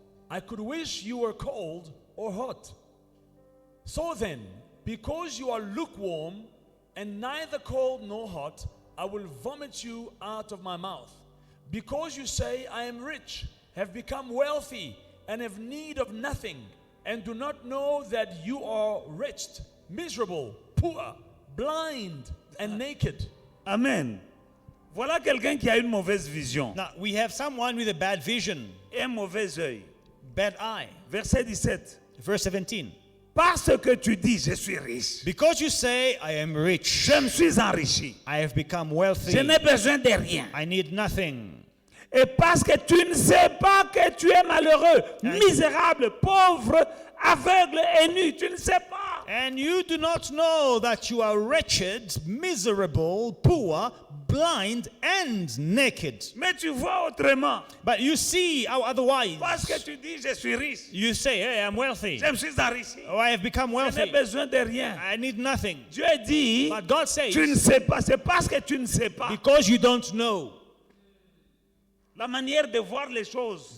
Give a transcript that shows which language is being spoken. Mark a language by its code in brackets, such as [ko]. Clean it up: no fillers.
[en] I could wish you were cold or hot. So then, because you are lukewarm and neither cold nor hot, I will vomit you out of my mouth. Because you say, I am rich, have become wealthy, and have need of nothing, and do not know that you are wretched, miserable, poor, blind, and naked. Amen. [fr] Voilà quelqu'un qui a une mauvaise vision [en] Now, we have someone with a bad vision, [fr] et un mauvais œil. [en] bad eye. [fr] Verset 17. [en] Verse 17. [fr] Parce que tu dis, je suis riche, [en] Because you say, I am rich, [fr] je me suis enrichi, [en] I have become wealthy, [fr] je n'ai besoin de rien. [en] I need nothing. [fr] Et parce que tu ne sais pas que tu es malheureux, misérable, pauvre, aveugle et nu, tu ne sais pas. [en] And you do not know that you are wretched, miserable, poor, blind, and naked. [fr] Mais tu vois autrement. [en] But you see how otherwise. [fr] Parce que tu dis, je suis riche, [en] You say, hey, I'm wealthy. [fr] je me suis enrichi, [en] Oh, I have become [fr] je n'ai [en] wealthy. [fr] besoin de rien. [en] I need nothing. [fr] Dieu dit, [en] But God says, [fr] tu ne sais pas, c'est parce que tu ne sais pas. [en] because you don't know, [fr] La manière de voir les choses,